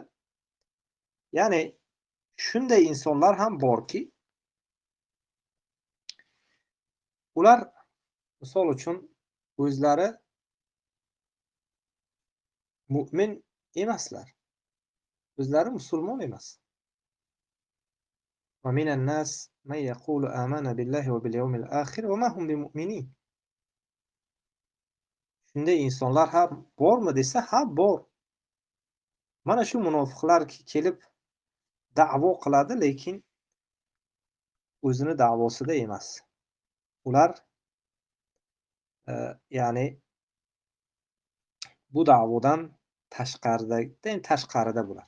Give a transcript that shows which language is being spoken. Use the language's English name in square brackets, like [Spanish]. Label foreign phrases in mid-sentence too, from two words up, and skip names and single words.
[Uzbek] Ya'ni shunday insonlar ham borki, ular misol uchun o'zlari mu'min emaslar. O'zlari musulmon emas. [Arabic] ومن الناس من يقول آمنا بالله وباليوم الآخر وما هم بمؤمنين. [Uzbek] Shunday insonlar ham bormi desa, ha bor. Mana shu munofiqlar kelib da'vo qiladi, lekin o'zini da'vosida emas. Ular ya'ni bu da'vodan tashqarida bular.